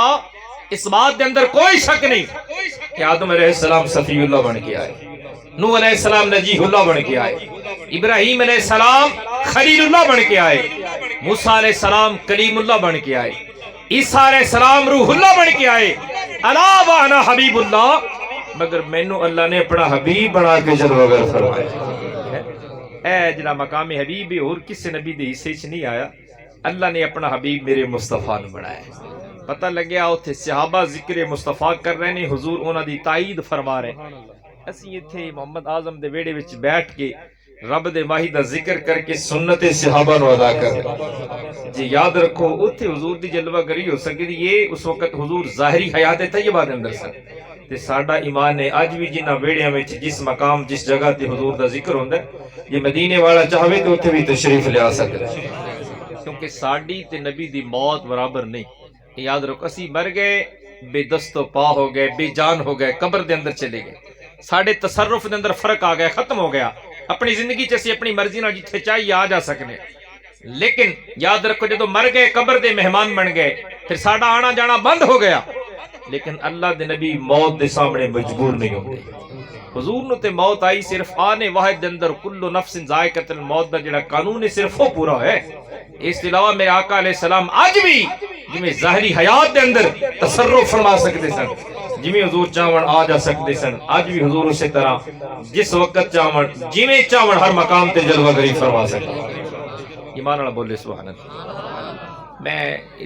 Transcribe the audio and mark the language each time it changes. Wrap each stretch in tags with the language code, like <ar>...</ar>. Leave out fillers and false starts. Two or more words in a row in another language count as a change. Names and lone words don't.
<pa>اس بات دے اندر کوئی شک نہیں کہ آدم</pa> <ar>علیہ السلام</ar> <pa>صفی اللہ بن کے آئے، نوح</pa> <ar>علیہ السلام</ar> <pa>نجیح اللہ بن کے آئے، ابراہیم</pa> <ar>علیہ السلام</ar> <pa>خلیل اللہ بن کے آئے، موسیٰ</pa> <ar>علیہ السلام</ar> <pa>کلیم اللہ بن کے آئے، عیسیٰ</pa> <ar>علیہ السلام</ar> <pa>روح اللہ بن کے آئے،</pa> <ar>الا وانا حبیب اللہ،</ar> <pa>مگر مینوں اللہ نے اپنا حبیب بنا کے جلوہ گر فرمایا۔ اے جنا مقام حبیب اور کسی نبی دے حصے چ نہیں آیا، اللہ نے اپنا حبیب میرے مصطفیٰ نو بنایا۔ پتہ لگیا اوتھے صحابہ ذکر مصطفیٰ کر رہے نے، حضور انہاں دی تائید فرما رہے۔ اسی ایتھے محمد اعظم دے ویڑے وچ بیٹھ کے رب دے ماہی دا ذکر کر کے سنت صحابہ نو ادا کر رہے۔ جی یاد رکھو اوتھے حضور دی جلوہ گری ہو سکتی، یہ اس وقت حضور ظاہری حیات طیبہ دے اندر سن تے ساڈا ایمان ہے اج بھی جنہاں ویڑیاں وچ جس مقام جس جگہ تے حضور دا ذکر ہوندا ہے، یہ مدینے والا چاہے تو اوتھے بھی تشریف لیا سکدا ہے، کیونکہ ساڈی تے نبی دی موت برابر نہیں۔ یاد رکھو اسی مر گئے، بے دست و پا ہو گئے، بے جان ہو گئے، قبر دے اندر چلے گئے، ساڈے تصرف دے اندر فرق آ گیا، ختم ہو گیا۔ اپنی زندگی چ اسی اپنی مرضی نال جتھے چاہیے آ جا سکنے، لیکن یاد رکھو جدو مر گئے قبر دے مہمان بن گئے، پھر ساڈا آنا جانا بند ہو گیا۔ لیکن اللہ دے نبی موت دے سامنے مجبور نہیں ہوندے۔ حضور نو تے موت آئی صرف آنے واحد دے اندر</pa> <ar>کل نفس ذائقۃ الموت</ar> <pa>دا جڑا قانون ہے صرف وہ پورا ہے۔ اس کے علاوہ میرے آقا</pa> <ar>علیہ السلام</ar> <pa>آج بھی جویں ظاہری حیات دے اندر تصرف فرما سکتے سن، جویں حضور چاہون آ جا سکتے سن، آج بھی حضور اسی طرح جس وقت چاہون جویں چاہون ہر مقام تے جلوہ گری فرما سکتے۔ ایمان والا بولے</pa> <ar>سبحان اللہ۔</ar> <pa>میں</pa>